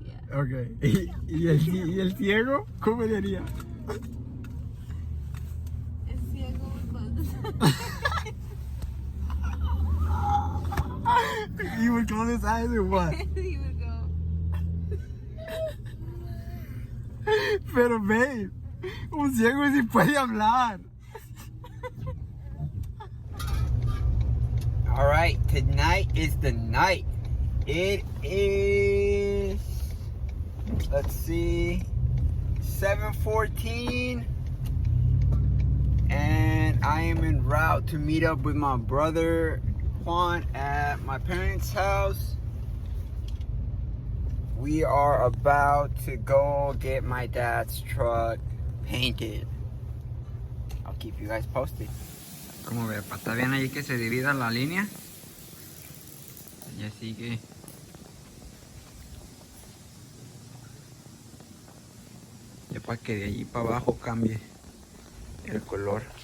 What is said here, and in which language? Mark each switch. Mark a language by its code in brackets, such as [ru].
[en] Yeah. [es] Okay. ¿Y el ciego? ¿Cómo le haría? El ciego [en] would close his eyes. You would close his eyes or what? He would go. [es] Pero babe, un ciego sí puede hablar. [en] Alright, tonight is the night. It is, let's see, 7:14. And I am en route to meet up with my brother Juan at my parents' house. We are about to go get my dad's truck painted. I'll keep you guys posted. [es] Como ve, está bien ahí que se divida la línea. Y así que ya para que de allí para abajo cambie el color.